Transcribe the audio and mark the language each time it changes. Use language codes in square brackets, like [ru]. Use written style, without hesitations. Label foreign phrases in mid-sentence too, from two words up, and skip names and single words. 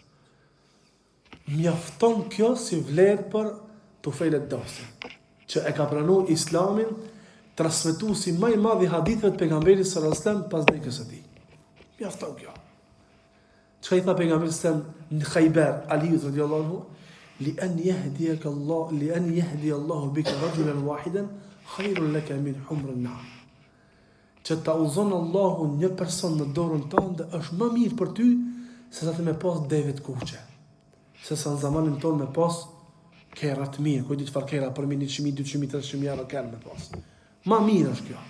[sq] Mjafton kjo si vlerë për Tufejl ad-Dausit, që e ka pranuar Islamin, transmetuesi më i madh i haditheve të pejgamberit [ar] صلى الله عليه وسلم [sq] pas vdekjes së tij. Mjafton kjo. Çka i tha pejgamberi [ar] صلى الله عليه وسلم [sq] në Khaybar, Ali [ar] رضي الله عنه, لأن يهديك الله بك رجلا واحدا خير لك من حمر النعم. [sq] Që ta uzon Allahu një person në dorën tënde është më mirë për ty se sa të me pas deve të kuqe. Se sa në zamanin tonë me pas kera të mirë, ku di çfarë kera për 100.000, 200.000, 300.000 euro kanë me pas. Më mirë është kjo.